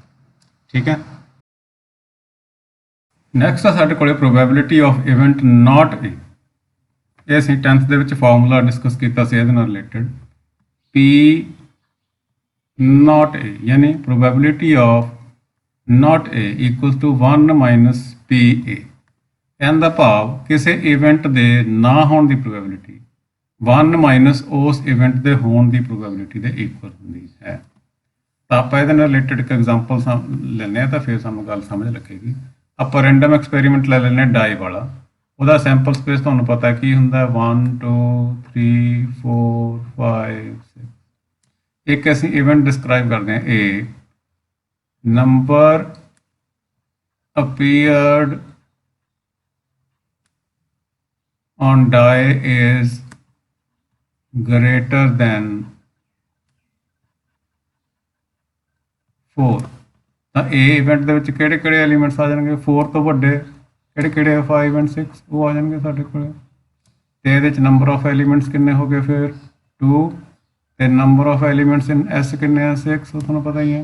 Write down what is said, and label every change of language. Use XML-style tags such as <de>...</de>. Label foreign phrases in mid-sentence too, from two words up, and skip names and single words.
<pa>ਠੀਕ ਹੈ। ਨੈਕਸਟ ਆ ਸਾਡੇ ਕੋਲੇ</pa> <en>probability of event not A.</en> <pa>ਇਹ ਅਸੀਂ 10th ਦੇ ਵਿੱਚ ਫਾਰਮੂਲਾ ਡਿਸਕਸ ਕੀਤਾ ਸੀ ਇਹਦੇ ਨਾਲ ਰਿਲੇਟਡ।</pa> <en>P not A ਯਾਨੀ probability of not A equals to 1 minus PA।</en> <pa>ਇਹਦਾ ਦਾ ਭਾਵ ਕਿਸੇ ਇਵੈਂਟ ਦੇ ਨਾ ਹੋਣ ਦੀ ਪ੍ਰੋਬੈਬਿਲਿਟੀ 1 ਮਾਈਨਸ ਉਸ ਇਵੈਂਟ ਦੇ ਹੋਣ ਦੀ ਪ੍ਰੋਬੈਬਿਲਿਟੀ ਦੇ ਇਕੁਅਲ ਹੁੰਦੀ ਹੈ। ਤਾਂ ਆਪਾਂ ਇਹਦੇ ਨਾਲ ਰਿਲੇਟਡ ਇੱਕ ਐਗਜ਼ਾਮਪਲ ਲੈਂਦੇ ਹਾਂ ਤਾਂ ਫਿਰ ਸਾਨੂੰ ਗੱਲ ਸਮਝ ਲੱਗੇਗੀ। ਆਪਾਂ</pa> <en>random experiment</en> <pa>ਲੈ ਲੈਂਦੇ ਹਾਂ ਡਾਈ ਵਾਲਾ। ਉਹਦਾ</pa> <en>sample space</en> <pa>ਤੁਹਾਨੂੰ ਪਤਾ ਕੀ ਹੁੰਦਾ 1 2 3 4 5 6। ਇੱਕ ਅਸੀਂ</pa> <en>event describe</en> <pa>ਕਰਦੇ ਹਾਂ A,</pa> <en>number appeared on die is greater than 4।</en> <pa>ਤਾਂ A ਇਵੈਂਟ ਦੇ ਵਿੱਚ ਕਿਹੜੇ ਕਿਹੜੇ ਐਲੀਮੈਂਟਸ ਆ ਜਾਣਗੇ 4 ਤੋਂ ਵੱਡੇ ਕਿਹੜੇ ਕਿਹੜੇ 5 and 6 ਉਹ ਆ ਜਾਣਗੇ ਸਾਡੇ ਕੋਲ। ਤੇ ਇਹਦੇ ਵਿੱਚ</pa> <en>number of elements</en> <pa>ਕਿੰਨੇ ਹੋ ਗਏ ਫਿਰ 2 ਤੇ</pa> <en>number of elements in S</en> <pa>ਕਿੰਨੇ ਆ 6 ਉਹ ਤੁਹਾਨੂੰ ਪਤਾ ਹੀ ਹੈ।</pa>